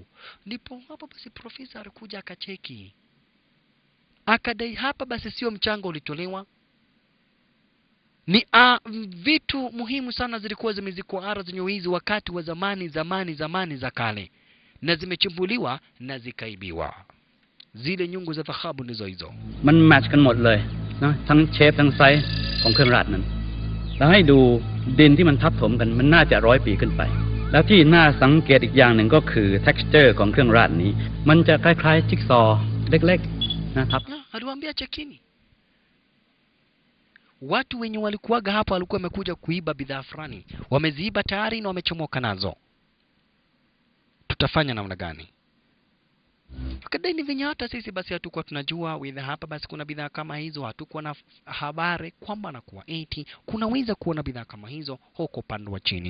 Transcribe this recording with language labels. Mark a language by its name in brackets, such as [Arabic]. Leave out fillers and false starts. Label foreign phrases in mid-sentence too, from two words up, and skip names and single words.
[Swahili] Ndipo hapa basi profesa alikuja akacheki. Akadai hapa basi sio mchanga ulitolewa. Ni vitu muhimu sana zilikuwa zimezikwa ardhi zenye hizi wakati wa zamani za kale. Na zimechimbuliwa na zikaibiwa. Zile nyungu za dhahabu ndizo hizo. [Thai] มันแมทช์กันหมดเลยนะทั้งเชฟทั้งไซส์ของเครื่องราชนั้นแล้วให้ดูดินที่มันทับถมกันมันน่าจะ100 ปีขึ้นไปแล้วที่น่าสังเกตอีกอย่างหนึ่งก็คือ texture ของเครื่องราชนี้มันจะคล้ายๆจิ๊กซอว์เล็กๆนะครับ [Swahili] aliwaambia chekini. Watu wenye walikuwaga hapa walikuwa wamekuja kuiba bidhaa fulani. Wameziiba tayari na wamechomoka nazo. Tutafanya namna gani? Akadai venye hata sisi basi hatukuwa tunajua whether hapa basi kuna bidhaa kama hizo, hatukuwa na habari kwamba na kuwa eti kunaweza kuwa na bidhaa kama hizo huko upande wa chini.